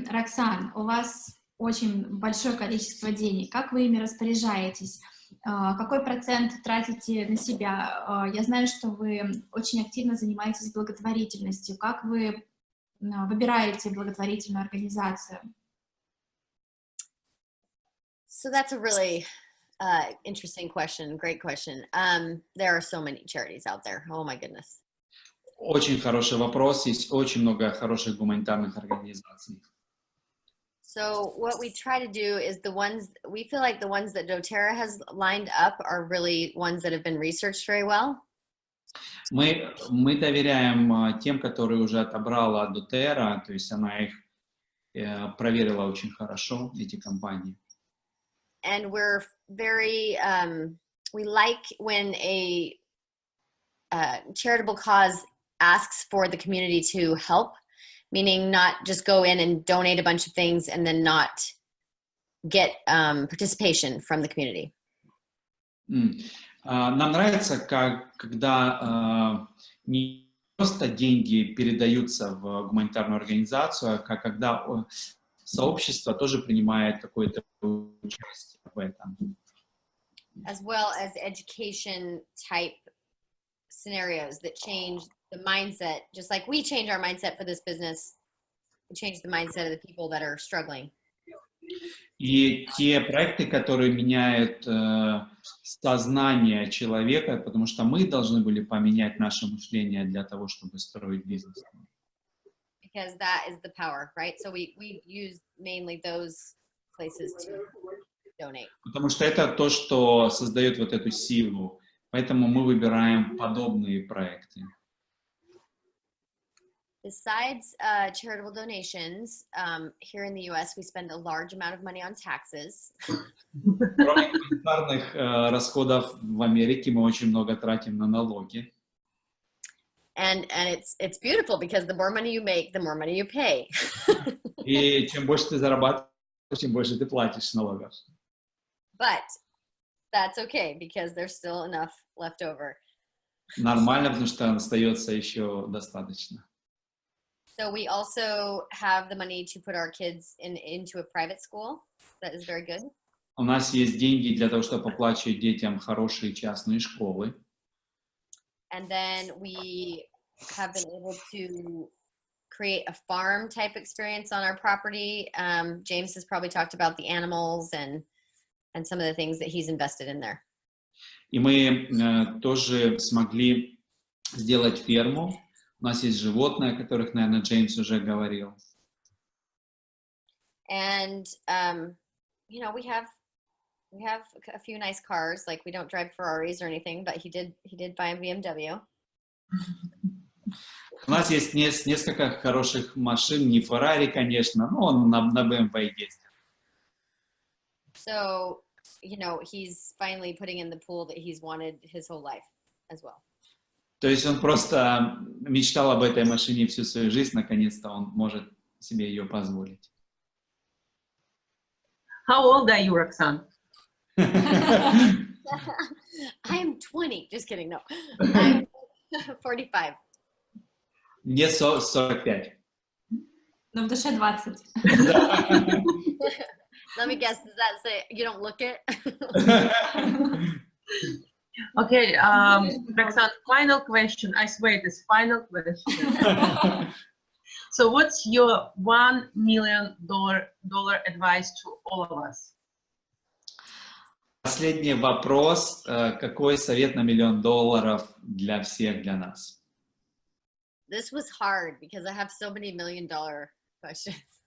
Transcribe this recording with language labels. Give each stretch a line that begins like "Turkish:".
Russian: Роксан, у вас очень большое количество денег. Как вы ими распоряжаетесь? Какой процент тратите на себя? Я знаю, что вы очень активно занимаетесь благотворительностью. Как вы выбираете благотворительную организацию?
English: So that's a really interesting question. Great question. There are so many charities out there. Oh my goodness.
Russian: Очень хороший вопрос. Есть очень много хороших гуманитарных организаций.
English: So what we try to do is the ones, we feel like the ones that doTERRA has lined up are really ones that have been researched very well.
Russian: Мы доверяем тем, которые уже отобрала doTERRA, то есть она их проверила очень хорошо, эти компании.
English: And we're very, we like when a charitable cause asks for the community to help, meaning not just go in and donate a bunch of things and then not get participation from the community.
Russian: Нам нравится, когда не просто деньги передаются в гуманитарную организацию, а когда сообщество тоже принимает какое-то участие в этом.
English: As well as education type scenarios that change the mindset, just like we change our mindset for this business, we change the mindset of the people that are struggling.
Russian: И те проекты, которые меняют сознание человека, потому что мы должны были поменять наше мышление для того, чтобы строить бизнес.
English: Because that is the power, right? So we use mainly those places to donate.
Russian: Потому что это то, что создает вот эту силу. Поэтому мы выбираем подобные проекты.
English: Besides charitable donations, here in the U.S., we spend a large amount of money on taxes.
Russian: Кроме гуманитарных расходов в Америке мы очень много тратим на налоги.
English: And it's beautiful because the more money you make, the more money you pay.
Russian: И чем больше ты зарабатываешь, тем больше ты платишь налогов.
English: But that's okay because there's still enough left over.
Russian: Нормально, потому что остается еще достаточно.
English: So we also have the money to put our kids into a private school. That is very good.
Russian: У нас есть деньги для того, чтобы оплачивать детям хорошие частные школы.
English: And then we have been able to create a farm type experience on our property. James has probably talked about the animals and some of the things that he's invested in there.
Russian: И мы тоже смогли сделать ферму. У нас есть животные, о которых, наверное, Джеймс уже говорил.
English: And you know, we have a few nice cars. Like we don't drive Ferraris or anything, but he did buy a BMW.
Russian: У нас есть несколько хороших машин, не Феррари, конечно, но он на BMW ездит.
English: So, you know, he's finally putting in the pool that he's wanted his whole life as well.
Russian: То есть он просто мечтал об этой машине всю свою жизнь, наконец-то он может себе ее позволить.
English: How old are you, Roxanne? I am 20. Just kidding. No, I'm 45.
Russian: Мне 45. Но в душе 20.
English: Let me guess. Does that say you don't look it? Okay, Roxanne, final question. I swear it is final question. So what's your $1 million advice to all of us?
Russian: Последний вопрос. Какой совет на $1 миллион для всех, для нас?
English: This was hard because I have so many $1 million questions.